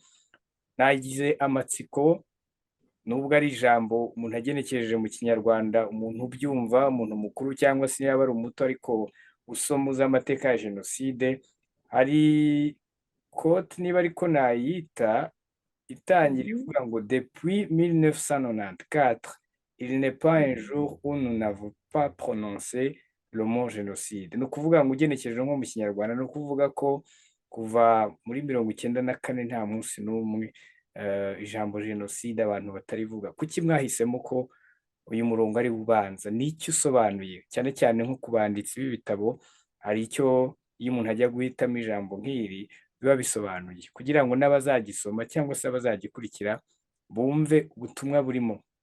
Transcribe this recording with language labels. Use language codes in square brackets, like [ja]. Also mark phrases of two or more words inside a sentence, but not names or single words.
[rw] Nagize amatsiko, nubwo ari ijambo umuntu agenekereje mu Kinyarwanda, umuntu ubyumva, umuntu mukuru cyangwa se yaba ari umuto ariko usoma uzi amateka ya Jenoside, hari kote niba ariko nayita itangira ivuga ngo [fr] depuis 1994 il n'est pas un jour où nous n'avons pas prononcé le mot génocide. [rw] Ni ukuvuga ngo ugenekereje nko mu Kinyarwanda, ni ukuvuga ko kuva muri 1994 nta munsi n'umwe ijambo jenoside abantu batarivuga. Kuki mwahisemo ko uyu murongo ari ubanza? Ni icyo usobanuye, cyane cyane nko ku banditsi b'ibitabo, hari icyo iyo umuntu ajya guhitamo ijambo nk'iri biba bisobanuye, kugira ngo n'abazagisoma cyangwa se abazagikurikira bumve ubutumwa burimo.